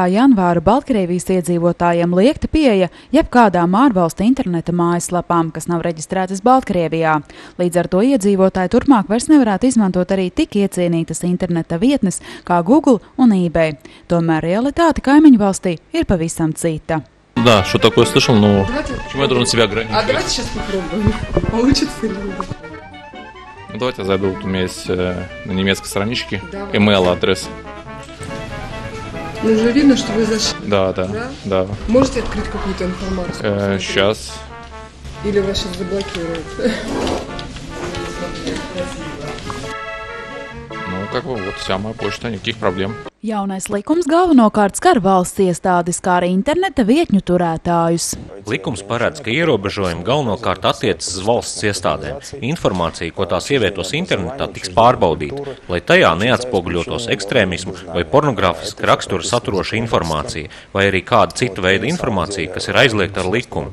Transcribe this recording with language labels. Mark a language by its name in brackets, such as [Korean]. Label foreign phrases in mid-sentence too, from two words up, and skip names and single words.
[Latvian] janvāra Baltkrievijas iedzīvotājiem liekta pieeja jebkādām ārvalstu interneta mājaslapām, kas nav reģistrētas Baltkrievijā. Līdz ar to iedzīvotāji turpmāk vairs nevarētu izmantot arī tik iecienītas interneta vietnes kā Google un eBay. Tomēr realitāte kaimiņu valstī ir pavisam cita. [Russian] Да, что такое слышал, но почему я должен себя ограничивать? Давайте сейчас попробуем. Получится или нет? Давайте я зайду, вот у меня есть на немецкой страничке email-адрес. Ну, уже видно, что вы зашли. Да. Можете открыть какую-то информацию? Сейчас. Или вас сейчас заблокируют? Ну, как бы, вот вся моя почта, никаких проблем. [Latvian] Jaunais likums galvenokārt skar valsts iestādes, kā arī interneta vietņu turētājus. Likums paredz, ka ierobežojumi galvenokārt attiecas uz valsts iestādēm. Informācija, ko tās ievietos internetā, tiks pārbaudīta, lai tajā neatspoguļotos ekstrēmismu vai pornogrāfiska rakstura saturoša informācija, vai arī kāda cita veida informācija, kas ir aizliegta ar likumu.